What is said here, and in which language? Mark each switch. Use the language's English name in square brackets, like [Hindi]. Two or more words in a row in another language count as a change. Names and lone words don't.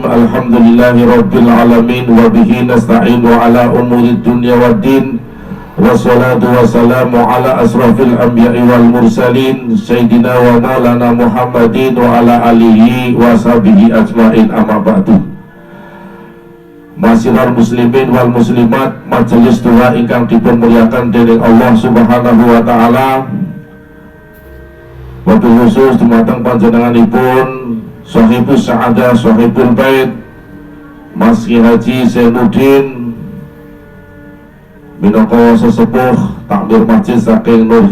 [Arabic] الحمد لله رب العالمين. وبه نستعين على أمور الدنيا والدين. والصلاة والسلام على أشرف الأنبياء والمرسلين سيدنا ومولانا محمد وعلى آله وصحبه أجمعين، أما بعد. معاشر المسلمين والمسلمات, [Javanese] majelis doa ingkang dipunmuliakan dening Allah [Arabic] سبحانه وتعالى. وبالخصوص [Javanese] dumateng panjenenganipun [Arabic] صاحب السعادة, صاحب البيت, [Javanese] Mas Ki Haji Zainuddin minangka sesepuh takmir masjid saking Nur